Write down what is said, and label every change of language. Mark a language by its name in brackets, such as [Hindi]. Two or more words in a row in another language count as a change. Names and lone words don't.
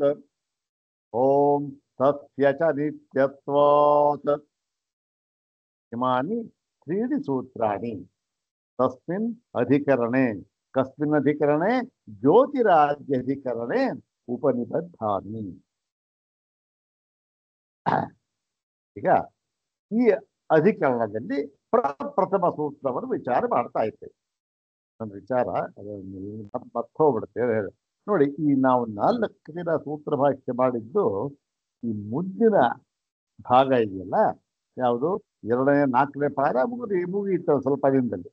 [Sanskrit] ॐ तस्य च नित्यत्वात्. इमानि त्रीणि सूत्राणि तस्मिन् अधिकरणे. कस्मिन् अधिकरणे? ज्योतिराद्यधिकरणे उपनिबद्धानि. [Kannada] ಈಗ ಈ ಅಧಿಕರಣದಲ್ಲಿ ಪ್ರಥಮ ಸೂತ್ರವನ್ನು ವಿಚಾರ ಮಾಡ್ತಾ ಇದ್ದೇವೆ. ನನ್ನ ವಿಚಾರ ಅದನ್ನು ಮತ್ತೆ ಹೋಗ್ಬಿಡ್ತೇವೆ. ನೋಡಿ, ಈ ನಾವು 4 ದಿನ ಸೂತ್ರ ಭಾಷ್ಯ ಮಾಡಿದ್ದು ಈ ಮುಂದಿನ ಭಾಗ ಇದೆಯಲ್ಲ, ಯಾವುದು 2ನೇ 4ನೇ ಪಾದ ಮುಗಿಯಿತು ಸ್ವಲ್ಪ ದಿನದಲ್ಲಿ.